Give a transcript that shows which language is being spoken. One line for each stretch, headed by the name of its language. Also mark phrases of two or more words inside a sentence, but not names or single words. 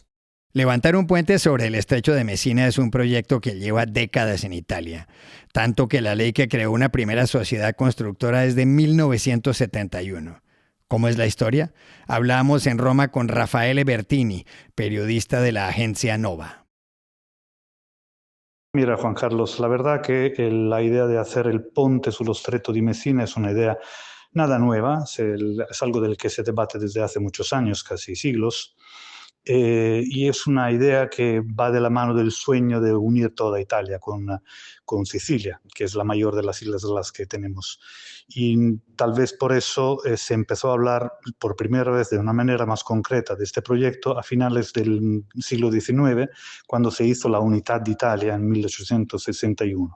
Spanish: Levantar un puente sobre el estrecho de Messina es un proyecto que lleva décadas en Italia, tanto que la ley que creó una primera sociedad constructora es de 1971. ¿Cómo es la historia? Hablamos en Roma con Raffaele Bertini, periodista de la agencia Nova. Mira, Juan Carlos, la verdad que la idea de hacer el
Italian: ponte sullo Stretto di Messina
Spanish: es una idea nada nueva, es algo del que se debate desde hace muchos años, casi siglos, y es una idea que va de la mano del sueño de unir toda Italia con Sicilia, que es la mayor de las islas de las que tenemos. Y tal vez por eso se empezó a hablar por primera vez de una manera más concreta de este proyecto a finales del siglo XIX, cuando se hizo la Unidad de Italia en 1861.